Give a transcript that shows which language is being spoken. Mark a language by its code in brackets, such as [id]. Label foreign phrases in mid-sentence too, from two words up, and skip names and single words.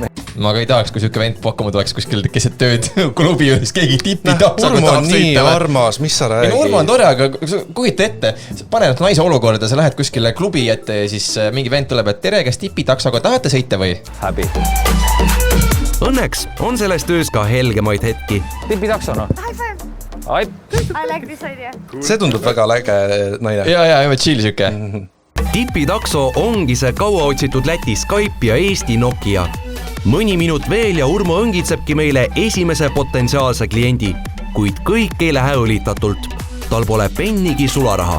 [et] Ma ka ei tahaks, kui siuke vend pakkuma tuleks kuskil keset tööd klubi juures, keegi tipitaksoga Urmo tahab on nii sõita. armas, mis sa räägid? Urmo on tore, aga kujita ette, pane nüüd naise olukorda, sa lähed kuskile klubi ette ja siis mingi vend tuleb, et tere, kas tipitaksoga tahate sõita või? Häbi. Õnneks on selles töös ka helgemaid hetki. Tipitaksona. [en] High five. [et] Ai. [en] I like this idea. [et] See tundub väga läge naine. Ja, chill siuke. Tipitakso ongi see kaua otsitud Läti Skype ja Eesti Nokia. Mõni minut veel ja Urmo õngitsebki meile esimese potentsiaalse kliendi, kuid kõik ei lähe õlitatult. Tal pole pennigi sularaha.